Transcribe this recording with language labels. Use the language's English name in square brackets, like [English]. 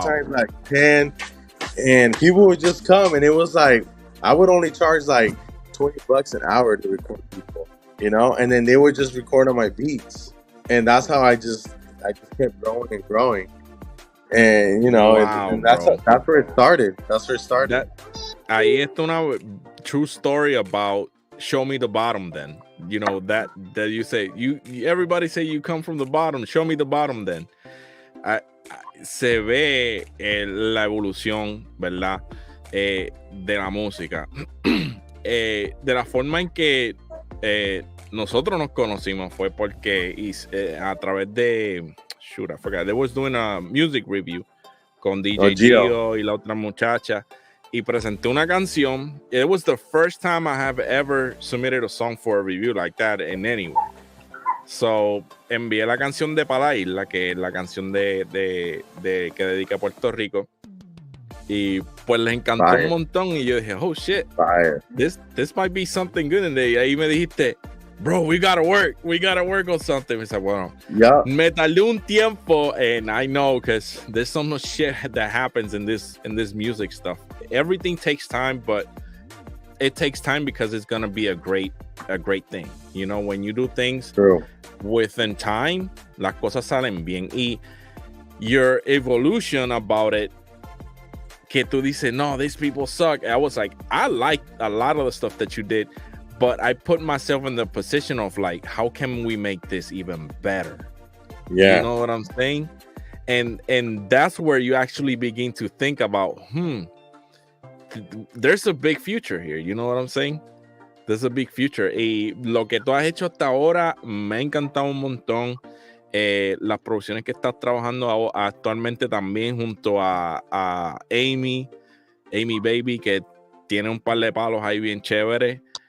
[English] sometimes like 10, and people would just come, and it was like I would only charge like $20 an hour to record people, you know, and then they would just record on my beats, and that's how I just kept growing and growing, and you know, Wow, and that's where it started. That's where it started. [Spanish] Ahí está una [English] true story about show me the bottom. Then you know that you say everybody say you come from the bottom. Show me the bottom. Then [Spanish] se ve la evolución, ¿verdad? De la música, de la forma en que nosotros nos conocimos fue porque a través de shoot, [English] I forgot, they was doing a music review [Spanish] con DJ Gio y la otra muchacha. Y presenté una canción. [English] It was the first time I have ever submitted a song for a review like that in anywhere. [Spanish] So, envié la canción de Pa' la Isla, que es la canción de que dedica a Puerto Rico. Y pues les encantó un montón. Y yo dije, [English] oh shit, this might be something good. [Spanish] Y ahí me dijiste, bro, [English] we gotta work on something. [Spanish] Me dice, bueno, me tardé un tiempo, [English] and I know because there's so much shit that happens in this music stuff. Everything takes time, but it takes time because it's gonna be a great thing. You know, when you do things within time, [Spanish] las cosas salen bien. [English] Y your evolution about it, [Spanish] que tú dices, no, [English] these people suck. I was like, I like a lot of the stuff that you did, but I put myself in the position of like, how can we make this even better? Yeah. You know what I'm saying? And that's where you actually begin to think about, there's a big future here. You know what I'm saying? There's a big future. [Spanish] Y lo que tú has hecho hasta ahora me ha encantado un montón. Las producciones que estás trabajando actualmente también junto a Amy Baby, que tiene un par de palos ahí bien chéveres.